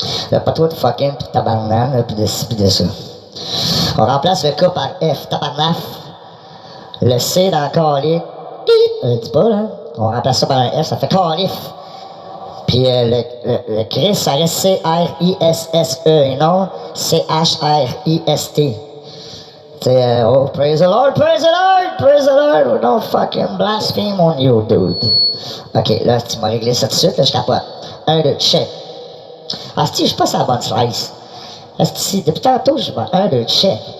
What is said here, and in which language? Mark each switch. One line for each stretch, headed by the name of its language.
French: Là, pas trop de fucking pis tabarnak, pis de ci pis de ça. On remplace le K par F, tabarnak. Le C dans calife. Je le dis pas, là. On remplace ça par un F, ça fait calif. Puis le Chris, ça reste C-R-I-S-S-E et non C-H-R-I-S-T. C'est
English: oh, praise the Lord. We don't fucking blaspheme on you, dude.
French: Ok, là, tu m'as réglé ça tout de suite, là, je capote. 1, 2, check. Asti, je suis pas sur la bonne slice. Asti, depuis tantôt, je vois 1, 2, check.